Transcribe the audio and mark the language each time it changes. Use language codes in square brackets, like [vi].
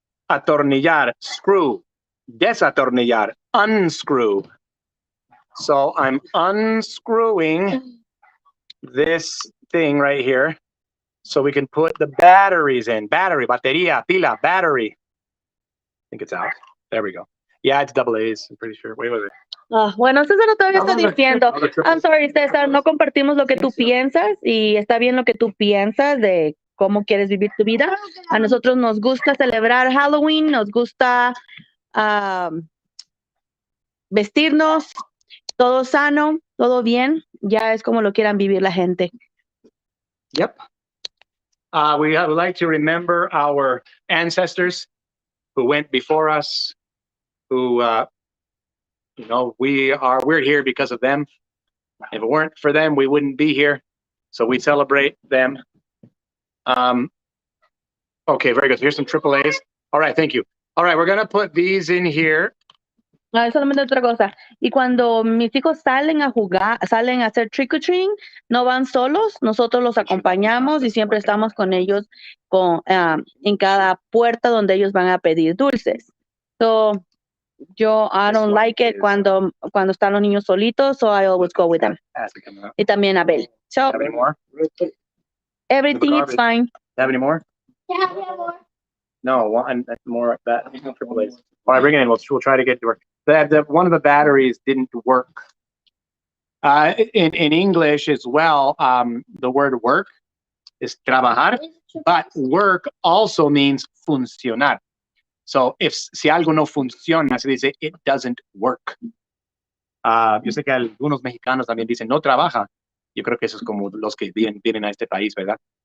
[es] Atornillar, screw. Desatornillar, unscrew. [en] So I'm unscrewing this thing right here so we can put the batteries in. Battery, batería, pila, battery. I think it's out. There we go. Yeah, it's double A's. I'm pretty sure. Wait. [es] Ah, bueno, César todavía está [en] No, [es] diciendo. [en] no, triple. I'm sorry, [es] César, no compartimos lo que tú piensas y está bien lo que tú piensas de cómo quieres vivir tu vida. A nosotros nos gusta celebrar Halloween, nos gusta vestirnos, todo sano, todo bien. Ya es como lo quieran vivir la gente. [en] Yep. We would like to remember our ancestors who went before us, who, we're here because of them. If it weren't for them, we wouldn't be here. So we celebrate them. Okay, very good. So here's some triple A's. All right, thank you. All right, we're going to put these in here. [es] No, es solamente otra cosa. Y cuando mis hijos salen a jugar, salen a hacer trick or treating, no van solos, nosotros los acompañamos y siempre estamos con ellos en cada puerta donde ellos van a pedir dulces. [en] So, I don't like it [es] cuando están los niños solitos, [en] so I always go with them. [es] Y también [en] Abel. So, Have any more? everything is fine. Have any more? No, one more. That triple A's. All right, bring it in. We'll try to get to work. One of the batteries didn't work. In English as well, the word work is trabajar, but work also means funcionar. [es] So si algo no funciona, se dice [en] it doesn't work. [es] Yo sé que algunos mexicanos también dicen no trabaja. Yo creo que eso es como los que vienen a este país, ¿verdad?